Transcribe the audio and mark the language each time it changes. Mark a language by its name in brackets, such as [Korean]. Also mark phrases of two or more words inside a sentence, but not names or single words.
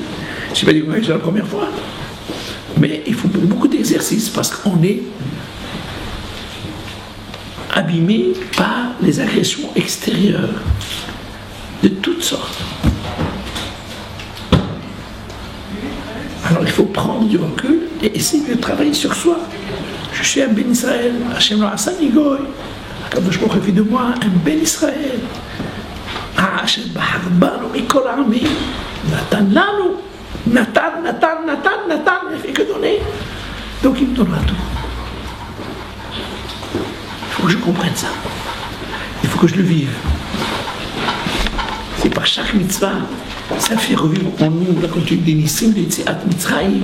[French] Je n'ai pas dit que c'est la première fois. Mais il faut beaucoup d'exercices parce qu'on est abîmé par les agressions extérieures de toutes sortes. Alors il faut prendre du recul et essayer de travailler sur soi. Je suis un [Hebrew] בן ישראל, השם לא עשה ני גוי. הקדוש ברוך הוא [French] fait de moi un [Hebrew] בן ישראל. השם בחר בנו מכל העמים. נתן לנו. Natan, [French] ne fait que donner. Donc il me donnera tout. Il faut que je comprenne ça. Il faut que je le vive. C'est par chaque mitzvah. Ça fait revivre en nous la continuité des Nissim, des [Hebrew] יציאת מצרים.